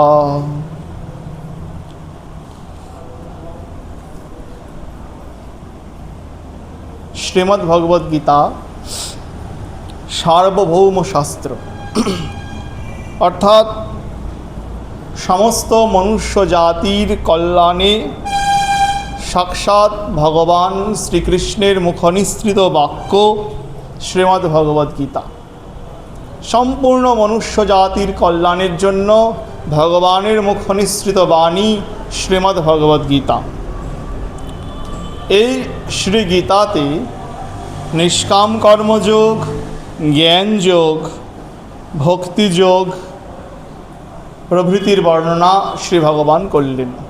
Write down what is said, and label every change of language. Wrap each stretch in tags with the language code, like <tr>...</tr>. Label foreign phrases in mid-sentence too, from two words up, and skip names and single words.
<bn>শ্রীমদ্ ভগবদ গীতা সার্বভৌম শাস্ত্র অর্থাৎ সমস্ত মনুষ্য জাতির কল্যাণে সাক্ষাৎ ভগবান শ্রীকৃষ্ণের মুখনিসৃত বাক্য শ্রীমদ্ ভগবদ গীতা সম্পূর্ণ মনুষ্য জাতির কল্যাণের জন্য ভগবানের মুখনিসৃত বাণী শ্রীমদ্ ভগবদ গীতা। এই শ্রী গীতাতে নিষ্কাম কর্মযোগ, জ্ঞানযোগ, ভক্তিযোগ প্রভৃতির বর্ণনা শ্রী ভগবান করলেন।</bn>